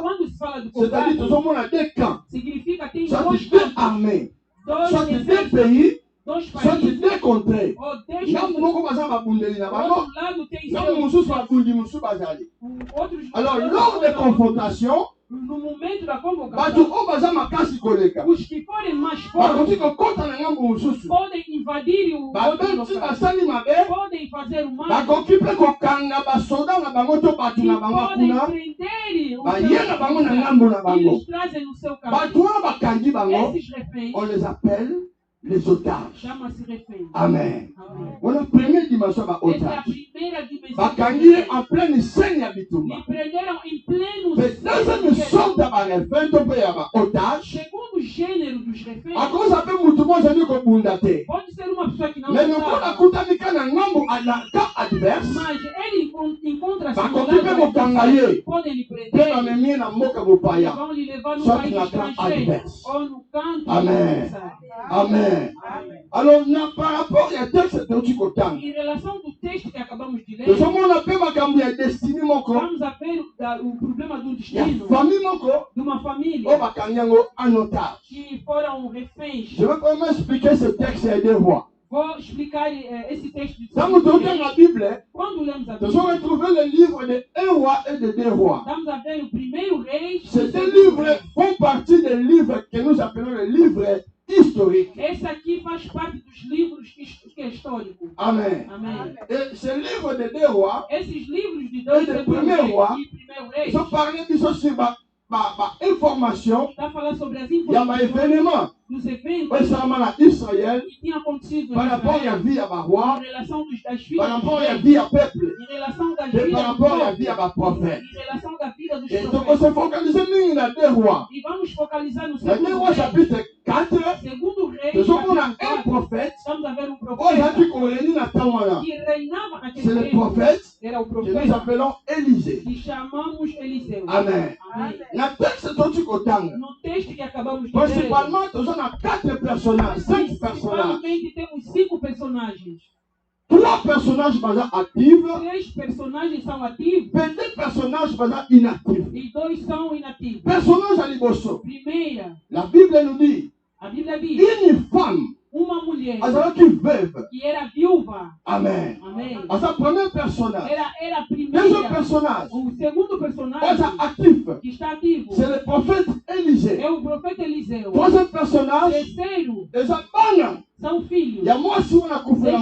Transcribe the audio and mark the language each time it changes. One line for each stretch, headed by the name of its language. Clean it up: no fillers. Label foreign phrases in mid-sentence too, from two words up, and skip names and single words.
Portuguese: Quando se fala de
French: c'est-à-dire
Portuguese: combate,
Lingala: tozomona
French: deux camps.
Portuguese: significa que tem
French: Soit
Portuguese: dois
French: deux
Portuguese: campos,
French: armées, soit
Portuguese: dois
French: deux
Portuguese: exércitos,
French: pays,
Portuguese: dois
French: soit
Portuguese: países,
French: deux contrées.
Portuguese: ou dois
Lingala: Ngambo moko baza babundeli na
Portuguese: do
Lingala: bango,
Portuguese: outro lado tem
Lingala: ngambo mosusu babundi mosusu bazali.
Portuguese: outros.
French: Alors lors des confrontations,
Portuguese: No momento da
Lingala: bato
Portuguese: convocação,
Lingala: oyo baza makasi koleka
Portuguese: os que forem mais fortes
Lingala: bakoki kokota na ngambo mosusu.
Portuguese: podem invadir o outro
Lingala: Babeti
Portuguese: local,
Lingala: basali mabe
Portuguese: podem fazer o mal,
Lingala: bakoki mpe kokanga basoda na bango to bato
Portuguese: e
Lingala: na bango
Portuguese: podem
Lingala: kuna
Portuguese: prender o
Lingala: baye na bango na ngambo na bango.
Portuguese: eles trazem no seu
Lingala: Bato
Portuguese: caminho.
Lingala: wana bakangi bango,
Portuguese: Esses reféns
French: on les appelle les otages.
Portuguese: chama-se reféns.
Lingala: Amen.
Portuguese: Amém.
Lingala: Wana première dimension ba
Portuguese: Essa é a
Lingala: otage.
Portuguese: primeira dimensão.
Lingala: Bakangi
Portuguese: dos
Lingala: ye
Portuguese: reféns.
French: en pleine scène
Lingala: ya bitumba.
Portuguese: Me prenderam em pleno
French: Mais deuxième sorte
Lingala: ya barefin to mpe ya ba otage,
Portuguese: segundo gênero dos reféns.
Lingala: akoza mpe mutu mo ozali kobunda te.
Portuguese: Pode ser uma pessoa que não
Lingala: Mais lokola
Portuguese: sabe,
Lingala: akutani ka na ngambo na
French: camp adverse,
Portuguese: mas ele encontra-se no
Lingala: bakoki mpe
Portuguese: lado
Lingala: kokanga
Portuguese: adversário.
Lingala: ye
Portuguese: Podem lhe
Lingala: mpe
Portuguese: prender,
Lingala: bamemi ye na mboka bopaya.
Portuguese: vão lhe levar no Só país
Lingala: que na camp
Portuguese: estrangeiro
French: adverse.
Portuguese: ou no canto Amém. adversário.
Lingala: Amen.
Portuguese: Amém.
French: Alors par rapport
Lingala: ya texte toti kotanga,
Portuguese: Em relação do texto que acabamos de ler,
Lingala: tozomona mpe makambo ya destiny moko
Portuguese: vamos a ver o problema do
Lingala: ya
Portuguese: destino
Lingala: famille moko
Portuguese: de uma
Lingala: oyo
Portuguese: família
Lingala: bakangi yango
French: en otage.
Portuguese: que foram reféns.
French: Je vais vraiment expliquer ce texte ya deux rois.
Portuguese: Vou explicar esse texto de
Lingala: Ntango tokanga na Bible,
Portuguese: Quando lemos a
Lingala: tozo
Portuguese: Bíblia,
French: retrouver le livre de un roi et de deux rois.
Portuguese: estamos a ver o primeiro rei.
French: Ces deux livres font partie des livres que nous appelons les livres historiques.
Portuguese: Esse aqui faz parte dos livros que é histórico.
Lingala: Amen.
Portuguese: Amém.
French: Et ce livre de deux rois,
Portuguese: Esses livros de dois E de segundo primeiro rei
French: roi,
Portuguese: e primeiro rei
French: ils ont parlé biso sur information
Portuguese: está falando sobre as
Lingala: ya ba
Portuguese: informações
French: événement
Portuguese: dos eventos
Lingala: oyo esalama na Israël
Portuguese: que tinham acontecido
French: par
Portuguese: em
French: rapport ya
Portuguese: Israel,
Lingala: vie ya baroi,
Portuguese: em relação das
French: par
Portuguese: vidas
French: rapport
Portuguese: dos
Lingala: ya
Portuguese: reis,
Lingala: vie ya peuple,
Portuguese: em relação das
French: et
Portuguese: vidas
French: par
Portuguese: dos
French: rapport ya
Portuguese: povos,
Lingala: vie ya baprophète.
Portuguese: em relação da vida dos
French: Et donc on
Portuguese: profetas.
French: se focalise
Lingala: mingi na
French: deux rois.
Portuguese: E vamos focalizar no
Lingala: Na deux
Portuguese: segundo
French: rois
Portuguese: rei.
French: chapitre 4,
Portuguese: Segundo rei,
Lingala: tozomona un
Portuguese: capítulo 4,
French: prophète
Portuguese: estamos a ver
Lingala: oyo
Portuguese: profeta
Lingala: azalaki koleni na ntango wana.
Portuguese: que reinava
French: C'est
Portuguese: naquele
French: le
Portuguese: tempo.
French: prophète
Portuguese: Era o
French: que nous
Portuguese: profeta
French: appelons Élisée.
Portuguese: que chamamos Eliseu.
Lingala: Amen.
Portuguese: Amém.
Lingala: Na texte toti kotanga,
Portuguese: No texto que acabamos de ler,
French: principalement
Lingala: toza na
French: 4 personnages, 5 personnages.
Portuguese: principalmente temos 5 personagens.
French: 3 personnages baza actifs,
Portuguese: 3 personagens são ativos
French: et 2 personnages baza inactifs.
Portuguese: e 2 são inativos.
French: Personnage à liboso.
Portuguese: Primeira,
French: La Bible nous dit,
Portuguese: a Bíblia diz,
French: une femme
Portuguese: uma mulher
Lingala: azalaki veuve.
Portuguese: que era viúva.
Lingala: Amen.
Portuguese: Amém.
French: À sa premier personnage.
Portuguese: Era a
French: Deuxième
Portuguese: primeira.
French: personnage,
Portuguese: O segundo
Lingala: baza
Portuguese: personagem
French: actif.
Portuguese: que está ativo
French: C'est le prophète Élisée.
Portuguese: é o profeta Eliseu.
French: Troisième personnage,
Portuguese: Terceiro,
Lingala: eza bana.
Portuguese: são filhos
Lingala: Ya mwasi wana kufela